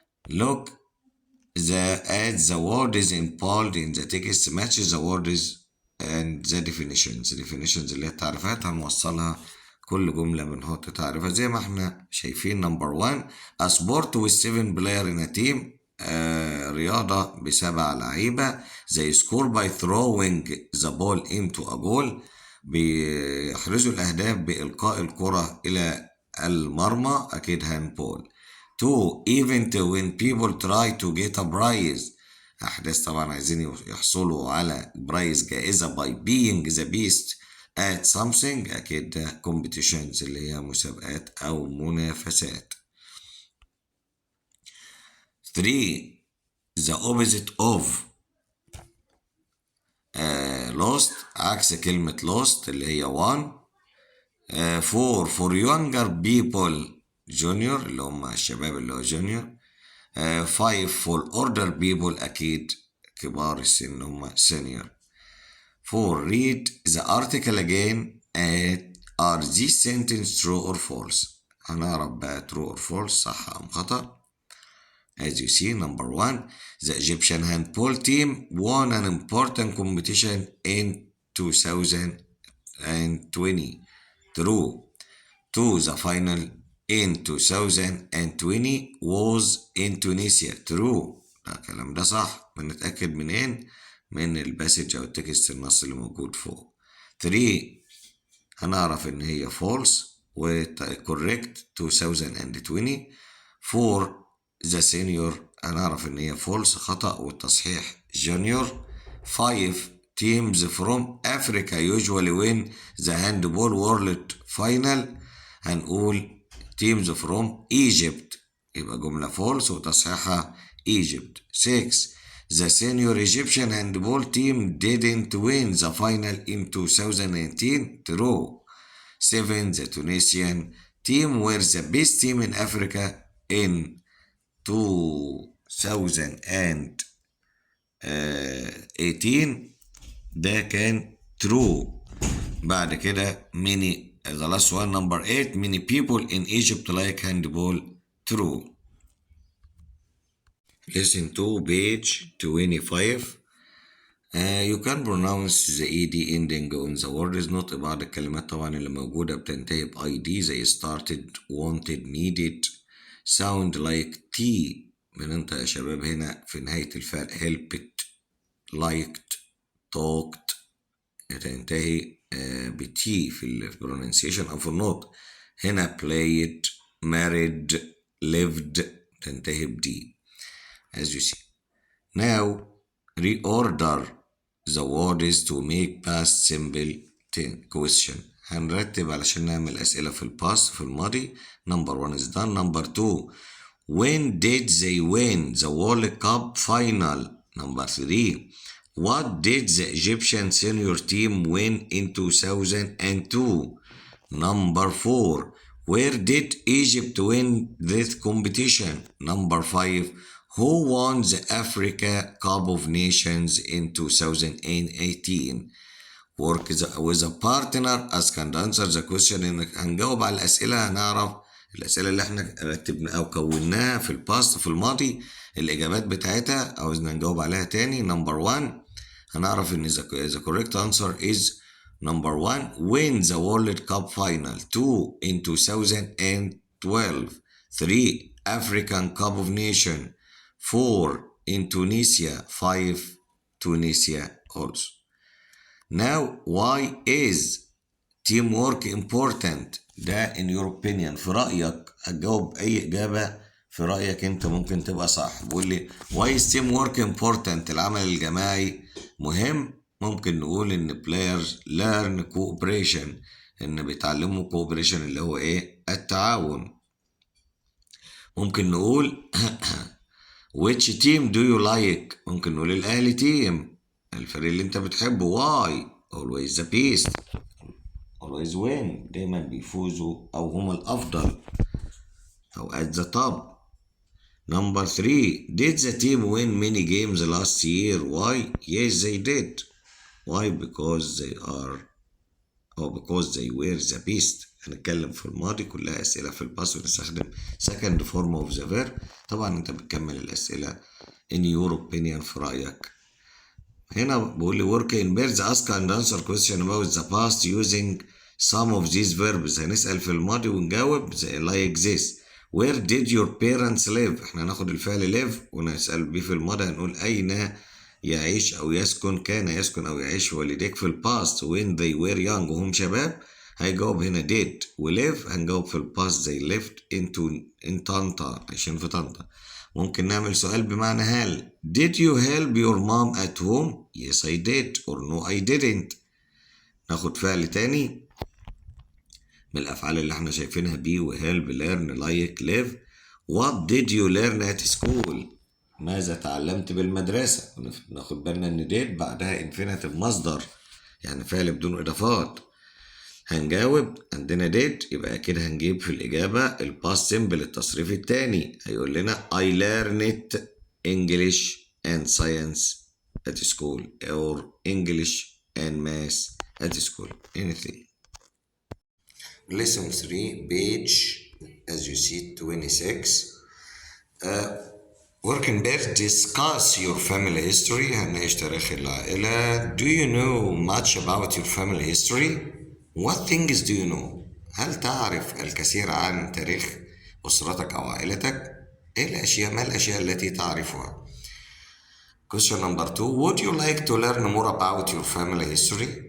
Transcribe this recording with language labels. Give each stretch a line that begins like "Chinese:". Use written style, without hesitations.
English: Look at the words in bold in the text match the words and the definitions.
Arabic: definitions اللي هي التعريفات هنوصلها كل جملة بنحط تعريفها زي ما احنا شايفين.
English: number 1 a sport with 7 players in a team.
Arabic: رياضة ب7 لعيبة.
English: they score by throwing the ball into a goal.
Arabic: بيحرزوا الأهداف بإلقاء الكرة إلى المرمى.
English: أكيد handball. 2 event when people try to get a prize.
Arabic: أحداث طبعا عايزين يحصلوا على برايز جائزة
English: by being the best at something.
Arabic: أكيد ده competitions اللي هي مسابقات أو منافسات.
English: 3 the opposite of lost
Arabic: عكس كلمة
English: lost
Arabic: اللي هي
English: one. 4 for younger people junior
Arabic: اللي هم الشباب اللي هو
English: junior. 5 for older people
Arabic: أكيد كبار السن هم
English: senior. 4 read the article again are these sentence true or false.
Arabic: هنعرف بقى
English: true or false
Arabic: صح أم خطأ.
English: As you see number 1 the Egyptian handball team won an important competition in 2020. True. to the final in 2020 was in Tunisia.
Arabic: True. الكلام ده صح. بنتأكد منين؟ من الباسج أو التكست النص اللي موجود فوق. 3 هنعرف إن هي false و correct 2020. 4
English: the senior
Arabic: هنعرف إن هي false خطأ والتصحيح junior.
English: 5 teams from Africa usually win the handball world final.
Arabic: هنقول
English: teams from Egypt
Arabic: يبقى جملة false وتصحيحها Egypt.
English: 6 the senior Egyptian handball team didn't win the final in 2019. True. 7 the Tunisian team were the best team in Africa in 2018.
Arabic: ده كان true. بعد كده
English: many the last one number 8 many people in Egypt like handball. True. Listen to page 25. You can pronounce the ed ending on the words.
Arabic: نطق بعض الكلمات طبعا اللي موجودة بتنتهي ب id زي
English: started, wanted, needed. sound like t
Arabic: بننطق يا شباب هنا في نهاية الفعل.
English: helped, liked, talked
Arabic: تنتهي بتي في البروننسيشن أو في النطق. هنا
English: played, married, lived
Arabic: تنتهي بدي
English: as you see. Now reorder the words to make past simple question.
Arabic: هنرتب علشان نعمل أسئلة في الباست في الماضي.
English: number 1 is done. number 2 when did they win the World Cup final. number 3 what did the Egyptian senior team win in 2002. number 4 where did Egypt win this competition. number 5 who won the Africa Cup of Nations in 2018. work with a partner ask and answer the question.
Arabic: انك هنجاوب على الأسئلة هنعرف الأسئلة اللي احنا رتبنا أو كوناها في الباست في الماضي الإجابات بتاعتها أو إذا نجاوب عليها تاني.
English: number 1
Arabic: هنعرف إن
English: the correct answer is number 1 win the World Cup final. 2 in 2012. 3 African Cup of Nations. 4 in Tunisia. 5 Tunisia also. Now why is teamwork important.
Arabic: ده
English: in your opinion
Arabic: في رأيك هتجاوب أي إجابة في رأيك أنت ممكن تبقى صح. بقول لي
English: why is teamwork important.
Arabic: العمل الجماعي مهم. ممكن نقول إن
English: players learn cooperation
Arabic: إن بيتعلموا cooperation اللي هو إيه التعاون. ممكن نقول
English: which team do you like.
Arabic: ممكن نقول الأهلي تيم الفريق اللي أنت بتحبه.
English: why always the best always win
Arabic: دايما بيفوزوا أو هم الأفضل أو
English: at the top. number 3 did the team win many games last year. why yes they did. why because they are أو because they were the best.
Arabic: هنتكلم في الماضي كلها أسئلة في الباس ونستخدم
English: second form of the verb.
Arabic: طبعا أنت بتكمل الأسئلة
English: in your opinion
Arabic: في رأيك. هنا بقول لي
English: work in pairs ask and answer question about the past using some of these verbs.
Arabic: هنسأل في الماضي ونجاوب
English: like this. where did your parents live.
Arabic: احنا هناخد الفعل live ونسأل بيه في الماضي هنقول أين يعيش أو يسكن كان يسكن أو يعيش والديك في الباست.
English: when they were young
Arabic: وهم شباب هيجاوب هنا did وليف هنجاوب في الباست
English: they lived in
Arabic: طنطا عايشين في طنطا. ممكن نعمل سؤال بمعنى هل
English: did you help your mom at home. yes I did or no I didn't.
Arabic: ناخد فعل تاني من الأفعال اللي احنا شايفينها be و
English: help learn like live. what did you learn at school.
Arabic: ماذا تعلمت بالمدرسة. ناخد بالنا ان did بعدها infinitive مصدر يعني فعل بدون إضافات. هنجاوب عندنا did يبقى أكيد هنجيب في الإجابة الباست سيمبل التصريف التاني.
English: هيقول لنا I learned English and science at school or English and math at school. anything. Lesson 3 page as you see 26. work in bed discuss your family history.
Arabic: هنناقش تاريخ العائلة.
English: do you know much about your family history. what things do you know.
Arabic: هل تعرف الكثير عن تاريخ أسرتك أو عائلتك؟ ما الأشياء التي تعرفها؟
English: Question number 2. Would you like to learn more about your family history?